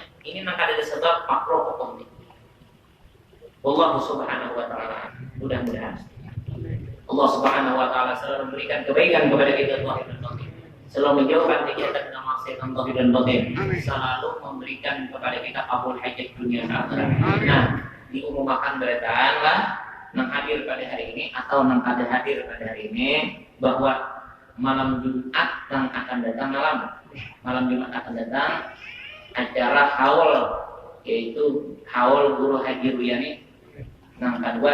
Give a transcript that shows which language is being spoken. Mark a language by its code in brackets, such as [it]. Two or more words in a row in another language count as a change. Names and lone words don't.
[id] Ini nak ada sebab makruh hukum ini. [ar] Allah Subhanahu wa taala [id] mudah-mudahan [ar] Allah Subhanahu wa taala [id] selalu memberikan kebaikan kepada kita zahir dan batin. Selalu menjauhkan kegiatan dan maksiatan zahir dan batin. Selalu memberikan kepada kita kabul hajat dunia dan akhirat. [bjn] Nah, diumumkan beritaanlah nang hadir pada hari ini atau nang kada hadir pada hari ini bahwa malam Jumat yang akan datang malam Jumat akan datang acara haul, yaitu haul Guru Haji Ruyani nang kedua.